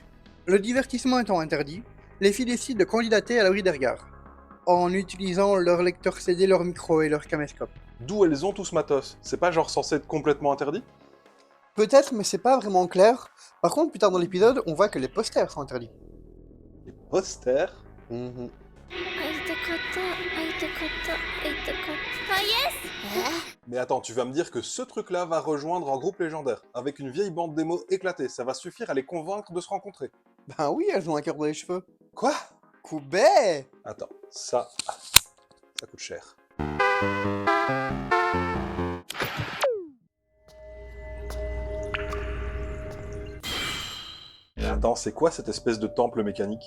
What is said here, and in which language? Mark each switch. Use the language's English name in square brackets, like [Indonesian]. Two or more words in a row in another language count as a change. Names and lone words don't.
[French] Le divertissement étant interdit, les filles décident de candidater à l'abri des regards, en utilisant leur lecteur CD, leur micro et leur caméscope. D'où elles ont tout ce matos? C'est pas genre censé être complètement interdit? Peut-être, mais c'est pas vraiment clair. Par contre, plus tard dans l'épisode, on voit que les posters sont interdits. Les posters? Mhm. [Japanese] 会いたかった会いたかった会いたかったあ、イエス [French] Mais attends, tu vas me dire que ce truc-là va rejoindre un groupe légendaire, avec une vieille bande démo éclatée, ça va suffire à les convaincre de se rencontrer. Ben oui, elles ont un cœur dans les cheveux. Quoi? Koubé! Attends, ça coûte cher. Attends, c'est quoi cette espèce de temple mécanique?